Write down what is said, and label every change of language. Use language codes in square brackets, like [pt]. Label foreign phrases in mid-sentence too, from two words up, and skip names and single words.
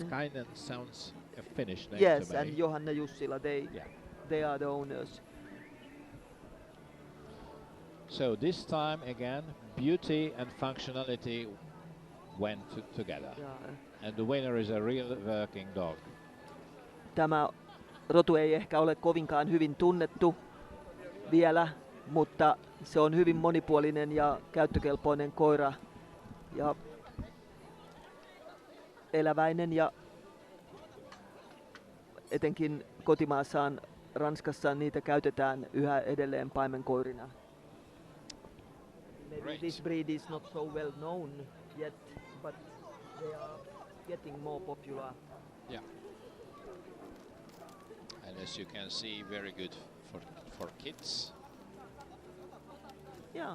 [en] Hurskainen sounds a Finnish name Yes, to me. and Johanna Jussila, they are the owners. So this time again, beauty and functionality went together. [fi] Ja, [en] And the winner is a real working dog. [fi] tämä rotu ei ehkä ole kovinkaan hyvin tunnettu vielä, mutta se on hyvin monipuolinen ja käyttökelpoinen koira ja eläväinen ja etenkin kotimaassaan Ranskassa niitä käytetään yhä edelleen paimenkoirina. [en] Maybe Great. this breed is not so well known yet, but they are getting more popular. Yeah. And as you can see, very good for kids. Yeah.